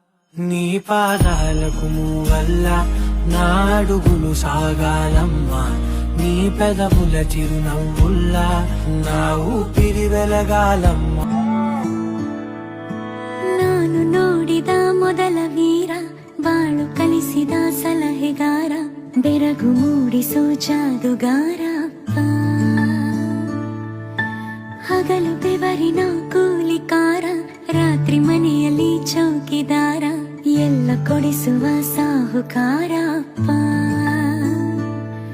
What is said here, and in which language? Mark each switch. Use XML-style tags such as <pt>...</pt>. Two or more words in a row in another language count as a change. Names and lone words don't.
<te>నీ పాదాలకు మూవల్ల నా అడుగులు సాగాలమ్మా, నీ పెదవుల చిరునవ్వుల్లా నా ఊపిరి వెలగాలమ్మా.</te> <kn>ನಾನು ನೋಡಿದ ಮೊದಲ ವೀರ, ಬಾಳು ಕಲಿಸಿದ ಸಲಹೆಗಾರ, ಬೆರಗು ಮೂಡಿಸೋ ಜಾದುಗಾರ ಅಪ್ಪ. ಹಗಲು ಬೆವರಿನ ಕೂಲಿಕಾರ, ರಾತ್ರಿ ಮನೆಯಲ್ಲಿ ಚೌಕಿದಾರ, ಎಲ್ಲ ಕೊಡಿಸುವ ಸಾಹುಕಾರ ಅಪ್ಪ.</kn>